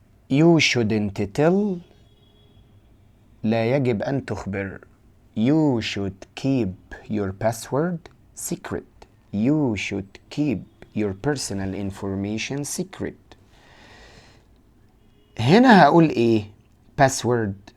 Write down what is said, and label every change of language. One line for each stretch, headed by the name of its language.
English: you shouldn't tell
Arabic: لا يجب أن تخبر.
English: you should keep your password secret. you should keep your personal information secret.
Arabic: هنا هقول ايه؟ password.